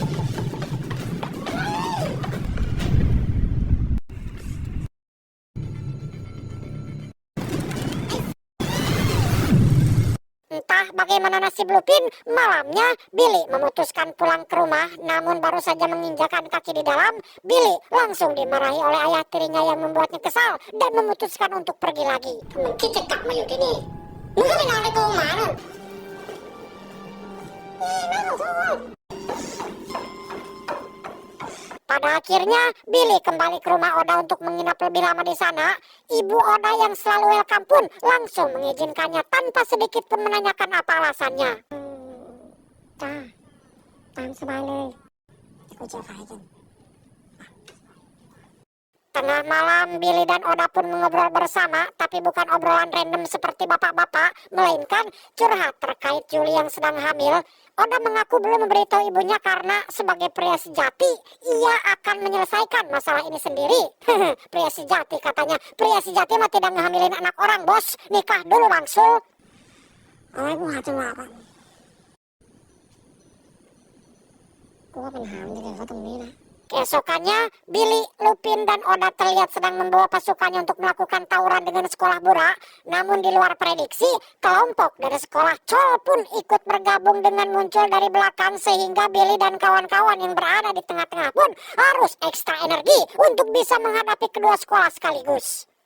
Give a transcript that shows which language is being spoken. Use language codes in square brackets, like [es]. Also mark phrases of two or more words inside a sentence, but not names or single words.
[id] Entah bagaimana nasib Lupin, malamnya Billy memutuskan pulang ke rumah. Namun baru saja menginjakan kaki di dalam, Billy langsung dimarahi oleh ayah tirinya yang membuatnya kesal dan memutuskan untuk pergi lagi. [th] คิดจะกลับมาอยู่ที่นี่มึงก็ไปนอนในกรงหมานู่นแม่ขอโทษ [id] Pada akhirnya, Billy kembali ke rumah Oda untuk menginap lebih lama di sana. Ibu Oda yang selalu welcome pun langsung mengizinkannya tanpa sedikit pun menanyakan apa alasannya. [th] จ้าตามสบายเลยกูจะไฟกัน [id] Tengah malam, Billy dan Oda pun mengobrol bersama, tapi bukan obrolan random seperti bapak-bapak, melainkan curhat terkait Julie yang sedang hamil. Oda mengaku belum memberitahu ibunya karena sebagai pria sejati, ia akan menyelesaikan masalah ini sendiri. Pria sejati katanya, pria sejati mah tidak ngehamilin anak orang, bos. Nikah dulu Bangsul. [th] เอาไว้กูหาจังหวะก่อนกูว่าปัญหามันจะเกิดเพราะตรงนี้นะ [id] Keesokannya, Billy, Lupin, dan Oda terlihat sedang membawa pasukannya untuk melakukan tawuran dengan sekolah Bura. Namun di luar prediksi, kelompok dari sekolah Chol pun ikut bergabung dengan muncul dari belakang sehingga Billy dan kawan-kawan yang berada di tengah-tengah pun harus ekstra energi untuk bisa menghadapi kedua sekolah sekaligus.